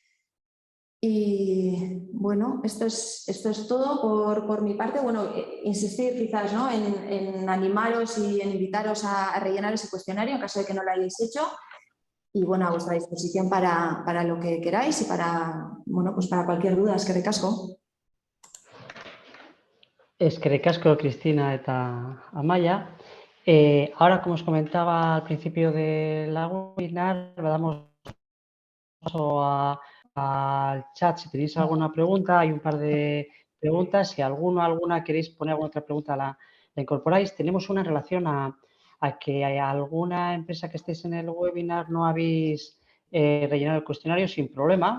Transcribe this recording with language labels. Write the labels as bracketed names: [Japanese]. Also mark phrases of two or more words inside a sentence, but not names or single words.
[Spanish] Y bueno, esto es todo por mi parte. Bueno, insistir quizás, ¿no?, en animaros y en invitaros a rellenar ese cuestionario en caso de que no lo hayáis hecho. Y bueno, a vuestra disposición para lo que queráis y bueno, pues para cualquier duda. [Basque] Eskerrik asko. Eskerrik asko, Cristina eta Amaia. [Spanish] Ahora, como os comentaba al principio de la webinar, damos paso al chat. Si tenéis alguna pregunta, hay un par de preguntas. Si alguna queréis poner alguna otra pregunta, la incorporáis. Tenemos una en relación a que hay alguna empresa que estéis en el webinar no habéis rellenado el cuestionario, sin problema.